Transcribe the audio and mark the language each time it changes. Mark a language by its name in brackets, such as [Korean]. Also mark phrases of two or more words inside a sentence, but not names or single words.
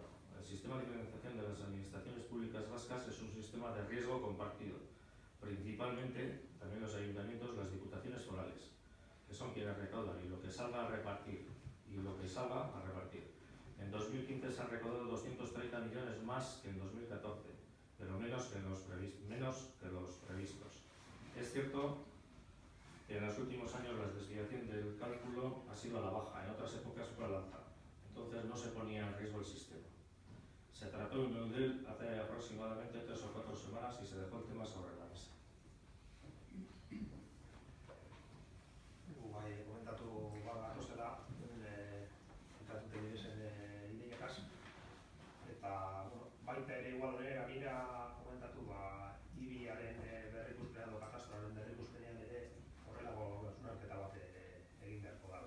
[Spanish] El sistema de financiación de las administraciones públicas vascas es un sistema de riesgo compartido, principalmente también los ayuntamientos, las diputaciones forales, que son quienes recaudan, y lo que salga a repartir, En 2015 se han recaudado 230 millones más que en 2014, pero menos que los previstos. Es cierto que en los últimos años la desviación del cálculo ha sido a la baja, en otras épocas fue al alza. Entonces no se ponía en riesgo el sistema. Se trató en Eudel hace aproximadamente 3 o 4 semanas y se dejó el tema sobre la mesa. [Basque] Bai, komentatu gatozela, komentatu zen ideiakaz. Eta, baita ere igual gainera komentatu IBIaren berrikuspenean edo katastraren berrikuspenean ere horrelako hausnarketa bat egin beharko dela.